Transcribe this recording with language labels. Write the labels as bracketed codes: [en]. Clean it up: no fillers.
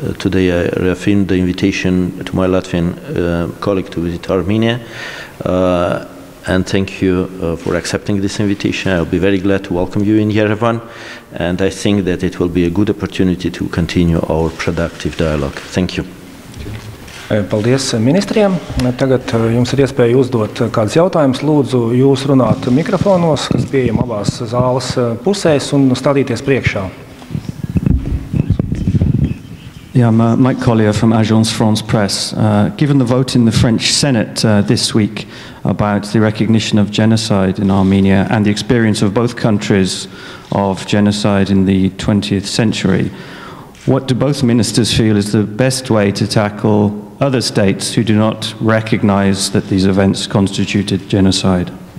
[en] Today I reaffirmed the invitation to my Latvian colleague to visit Armenia, and thank you for accepting this invitation. I'll be very glad to welcome you in Yerevan, and I think that it will be a good opportunity to continue our productive dialogue. Thank you. [lv] Paldies ministriem. Tagad jums ir iespēja uzdot kādus jautājumus. Lūdzu, jūs runāt mikrofonos, kas pieejam abās zāles pusēs, un stādīties priekšā. [en] Yeah, I'm Mike Collier from Agence France Presse. Given the vote in the French Senate this week about the recognition of genocide in Armenia and the experience of both countries of genocide in the 20th century, what do both ministers feel is the best way to tackle other states who do not recognize that these events constituted genocide?